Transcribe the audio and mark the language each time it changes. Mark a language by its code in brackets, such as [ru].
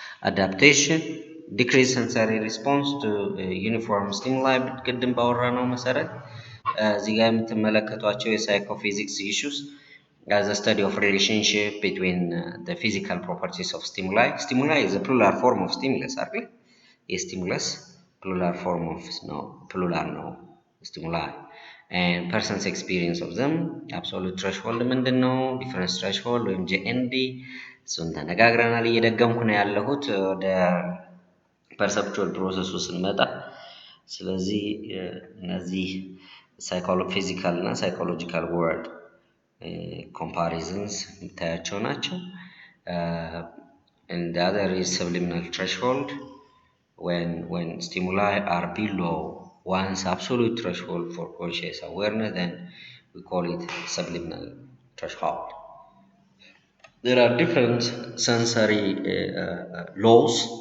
[en] Adaptation, decreased sensory response to uniform stimuli [am] ቅድም ባወራነው መሰረት እዚህ ጋር የምትመለከቷቸው የሳይኮፊዚክስ [en] issues as a study of relationship between the physical properties of stimuli. Stimuli is a plural form of stimulus, [am] አይደል? [en] የስቲሙለስ plural form of plural ነው stimuli, and person's experience of them. absolute threshold ምንድን ነው? [am] difference threshold ወይም ጂኤንዲ እሱን ተነጋግረናል። እየደገምኩ ነው ያለሁት ወደ perceptual process ስንመጣ። ስለዚህ እነዚህ ፊዚካል እና ሳይኮሎጂካል ወርድ comparisons የምታያቸው ናቸው። [en] and the other is subliminal threshold. When stimuli are below one's absolute threshold for conscious awareness, then we call it subliminal threshold. There are different sensory laws.